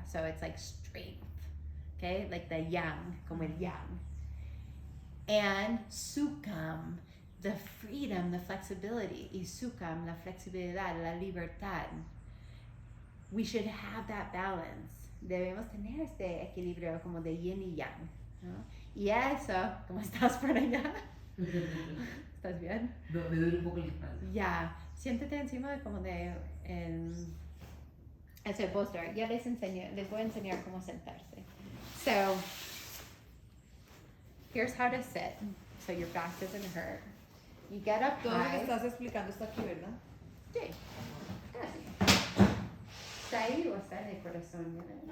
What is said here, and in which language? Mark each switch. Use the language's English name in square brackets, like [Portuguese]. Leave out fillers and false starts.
[English] So it's like strength. Okay, like the yang, [Spanish] como el yang. [English] And sukham, the freedom, the flexibility. [Spanish] Y sukham, la flexibilidad, la libertad. [English] We should have that balance. [Spanish] Debemos tener este equilibrio como de yin y yang, ¿no? Y eso, ¿cómo estás por allá? ¿Estás bien? No, me duele un poco la espalda. Ya, siéntate encima de como de ese posture. Ya les voy a enseñar cómo sentarse. [English] So, here's how to sit, so your back doesn't hurt. You get up [Spanish] Todo lo que [English] high. [Spanish] estás explicando está aquí, ¿verdad? Sí, casi. ¿Está ahí o está en el corazón?